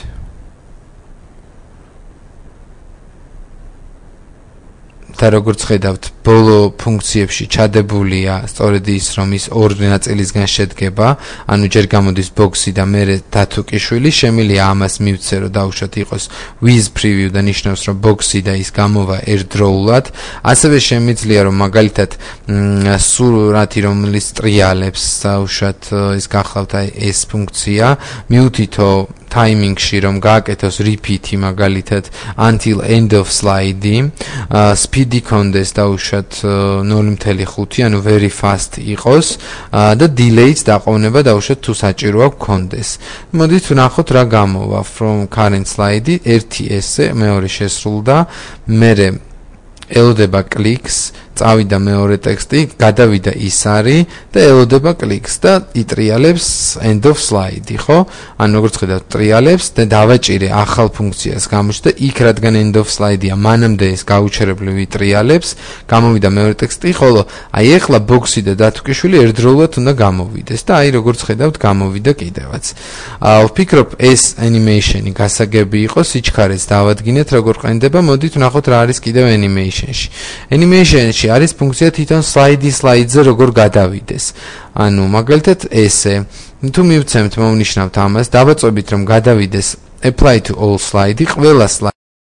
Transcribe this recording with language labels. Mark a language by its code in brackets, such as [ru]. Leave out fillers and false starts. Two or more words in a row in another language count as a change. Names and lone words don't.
[ka] და როგორც ხედავთ, ბოლო ფუნქციებში ჩადებულია სწორედ ის, რომ ის ორი ნაწილისგან შედგება, ანუ ჯერ გამოდის box-ი და მერე დათუკიშვილი, შემიძლია ამას მივცე, რომ დავუშვათ იყოს [en] with preview [ka] და ნიშნავს, რომ box-ი და ის გამოვა ერთდროულად. ასევე შემიძლია, რომ მაგალითად სურათი, რომელიც ტრიალებს, დავუშვათ ის გახლავთ აი ეს ფუნქცია, მიუთითო timing-ში, რომ გააკეთოს repeat-ი მაგალითად [en] until end of slide- [ka] ი, speed იქონდეს დავუშვათ 0.5, ანუ [en] very fast [ka] იყოს და delay-ც დაყოვნება დავუშვათ თუ საჭიროა გქონდეს. მოდით ვნახოთ რა გამოვა [en] from current slide- [ka] ი, ერთი ესე, მეორე შესრულდა, მერე ელოდება კლიკს წავიდა მეორე ტექსტი, გადავიდა ის არის და ელოდება კლიკს და იტრიალებს [en] end of slide, [ka] ხო? ანუ როგორც ხედავთ, ტრიალებს და დავაჭირე ახალ ფუნქციას გამოჩნდა იქ, რადგან [en] end of slide- [ka] ია, მანამდე ეს გაუჩერებლივ იტრიალებს, გამოვიდა მეორე ტექსტი, ხოლო აი ეხლა ბოქსი და დათუკიშვილი ერთდროულად უნდა გამოვიდეს და აი როგორც ხედავთ, გამოვიდა კიდევაც. ვფიქრობ, ეს animation-ი გასაგები იყო, სიჩქარეს დავადგინეთ, როგორ ყენდება, მოდით ვნახოთ რა არის კიდევ animation-ში. Animation-ში არის ფუნქცია თვითონ slide-ზე როგორ გადავიდეს. ანუ მაგალითად ესე, თუ მივცემთ, მოვნიშნავთ ამას, დავაწვევით რომ გადავიდეს [en] apply to all slide- [ka] ი, ყველა